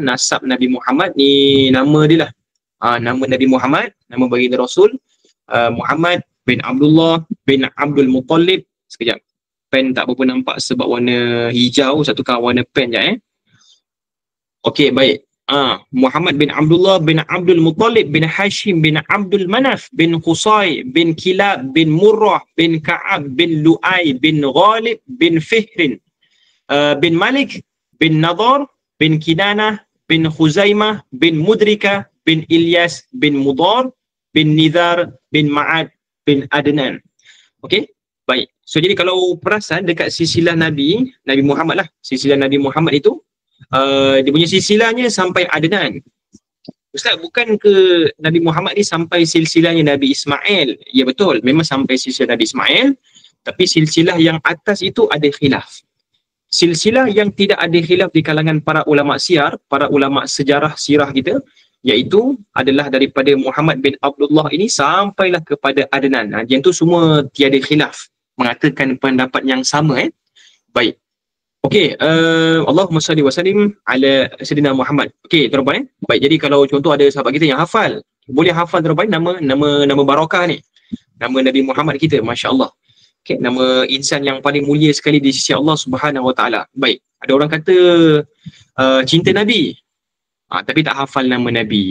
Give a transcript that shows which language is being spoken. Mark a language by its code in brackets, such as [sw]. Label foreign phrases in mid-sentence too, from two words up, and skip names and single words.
[ms] Nasab Nabi Muhammad ni nama dia lah. Nama Nabi Muhammad, nama baginda Rasul Muhammad bin Abdullah bin Abdul Muttalib. Sekejap. Pen tak berapa nampak sebab warna hijau, satu tukar warna pen je Okey, baik. Muhammad bin Abdullah bin Abdul Muttalib bin Hashim bin Abdul Manaf bin Qusay bin Kilab bin Murrah bin Ka'ab bin Lu'ay bin Ghalib bin Fihrin bin Malik bin Nadar bin Kinanah bin Khuzaimah bin Mudrika bin Ilyas bin Mudar bin Nizar bin Ma'ad bin Adnan. Okey, baik. So jadi kalau perasan dekat silsilah Nabi Muhammad lah, silsilah Nabi Muhammad itu dia punya silsilahnya sampai Adnan. Ustaz, bukan ke Nabi Muhammad ni sampai silsilahnya Nabi Ismail? Ya betul, memang sampai silsilah Nabi Ismail, tapi silsilah yang atas itu ada khilaf. Silsilah yang tidak ada khilaf di kalangan para ulama syiar, para ulama sejarah sirah kita, iaitu adalah daripada Muhammad bin Abdullah ini sampailah kepada Adnan. Yang tu semua tiada khilaf, mengatakan pendapat yang sama Baik. Okey, [ar] اللهم صل وسلم على سيدنا محمد. [ms] Okey, tuan-tuan Baik, jadi kalau contoh ada sahabat kita yang hafal, boleh hafal tuan-tuan nama barakah ni. Nama Nabi Muhammad kita, [ar] ما شاء الله. [ms] Okey, nama insan yang paling mulia sekali di sisi Allah [ar] سبحانه وتعالى. [ms] Baik, ada orang kata cinta Nabi. Tapi tak hafal nama Nabi.